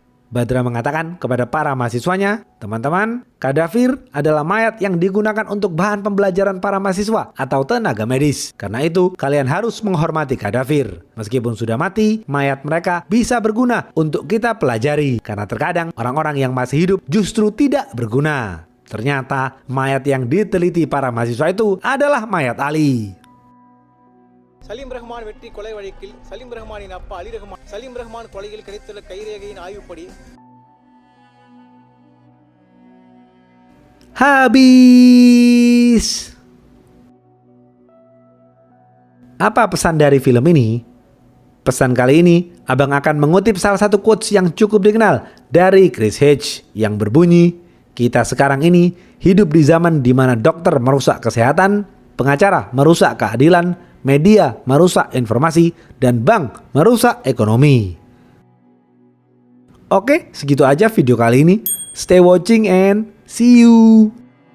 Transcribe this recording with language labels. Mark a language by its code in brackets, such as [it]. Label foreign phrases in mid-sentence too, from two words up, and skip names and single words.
[id] Badra mengatakan kepada para mahasiswanya, "Teman-teman, kadavir adalah mayat yang digunakan untuk bahan pembelajaran para mahasiswa atau tenaga medis. Karena itu, kalian harus menghormati kadavir. Meskipun sudah mati, mayat mereka bisa berguna untuk kita pelajari. Karena terkadang orang-orang yang masih hidup justru tidak berguna." Ternyata mayat yang diteliti para mahasiswa itu adalah mayat Ali. [ta] சலீம் ரஹ்மான் வெற்றி கொலை வழக்கில் சலீம் ரஹ்மானின் அப்பா அலி ரஹ்மான் சலீம் ரஹ்மான் கொலையில் கிடைத்துள்ள கைரேகையின் ஆய்வுப்படி [id] Habis. Apa pesan dari film ini? Pesan kali ini, Abang akan mengutip salah satu quotes yang cukup dikenal dari Chris Hedges yang berbunyi, "Kita sekarang ini hidup di zaman di mana dokter merusak kesehatan, pengacara merusak keadilan, media merusak informasi, dan bank merusak ekonomi." Oke, segitu aja video kali ini. [en] Stay watching and see you.